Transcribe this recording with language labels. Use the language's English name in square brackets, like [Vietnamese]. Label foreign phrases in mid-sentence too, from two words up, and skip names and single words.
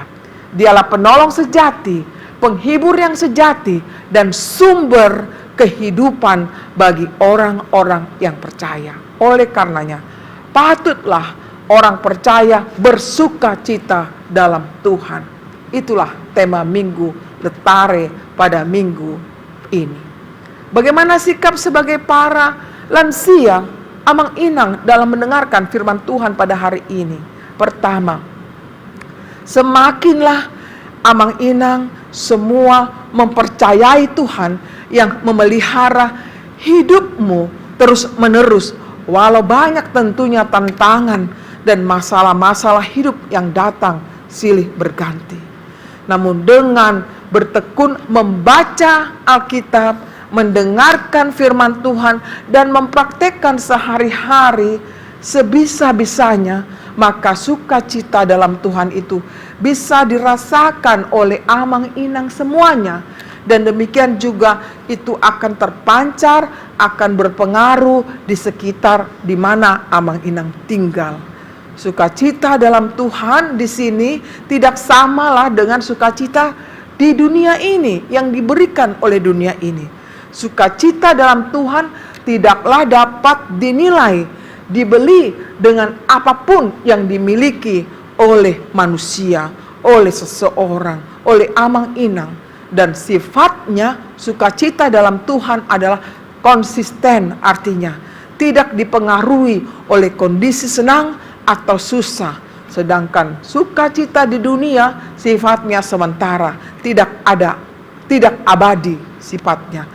[Indonesian] Dialah penolong sejati, penghibur yang sejati, dan sumber kehidupan bagi orang-orang yang percaya. Oleh karenanya, patutlah orang percaya bersuka cita dalam Tuhan. Itulah tema Minggu Letare pada minggu ini. Bagaimana sikap sebagai para lansia [Batak Toba] amang inang [Indonesian] dalam mendengarkan firman Tuhan pada hari ini? Pertama, semakinlah [Batak Toba] amang inang [Indonesian] semua mempercayai Tuhan yang memelihara hidupmu terus menerus, walau banyak tentunya tantangan dan masalah-masalah hidup yang datang silih berganti. Namun dengan bertekun membaca Alkitab, mendengarkan firman Tuhan, dan mempraktekkan sehari-hari sebisa-bisanya, maka sukacita dalam Tuhan itu bisa dirasakan oleh [Batak Toba] amang inang [Indonesian] semuanya. Dan demikian juga itu akan terpancar, akan berpengaruh di sekitar di mana [Batak Toba] amang inang [Indonesian] tinggal. Sukacita dalam Tuhan di sini tidak samalah dengan sukacita di dunia ini yang diberikan oleh dunia ini. Sukacita dalam Tuhan tidaklah dapat dinilai, dibeli dengan apapun yang dimiliki oleh manusia, oleh seseorang, oleh [Batak Toba] amang inang. [Indonesian] Dan sifatnya sukacita dalam Tuhan adalah konsisten, artinya tidak dipengaruhi oleh kondisi senang atau susah. Sedangkan sukacita di dunia sifatnya sementara, tidak abadi sifatnya.